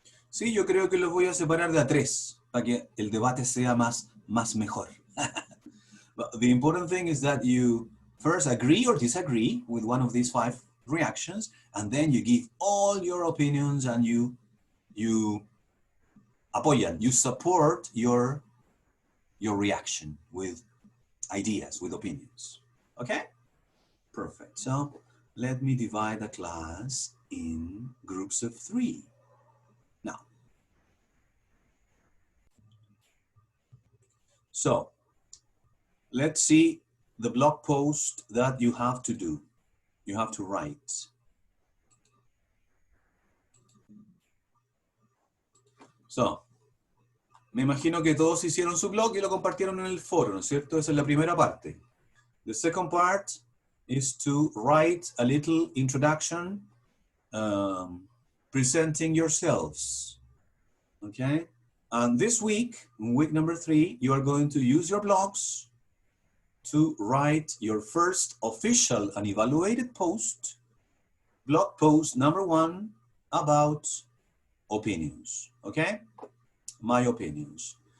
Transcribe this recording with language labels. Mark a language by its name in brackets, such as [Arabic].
[Spanish] Sí, yo creo que los voy a separar de a 3 para que el debate sea más mejor. [English] But the important thing is that you first agree or disagree with one of these 5 reactions, and then you give all your opinions and you apoyan, you support your reaction with ideas, with opinions. Okay? Perfect. So let me divide the class in groups of 3. Now, so let's see the blog post that you have to do. You have to write. [Spanish] So, me imagino que todos hicieron su blog y lo compartieron en el foro, ¿no es cierto? Esa es la primera parte. [English] The second part is to write a little introduction, presenting yourselves, okay? And this week, in week number 3, you are going to use your blogs to write your first official and evaluated post, blog post number 1 about opinions, okay? My opinions.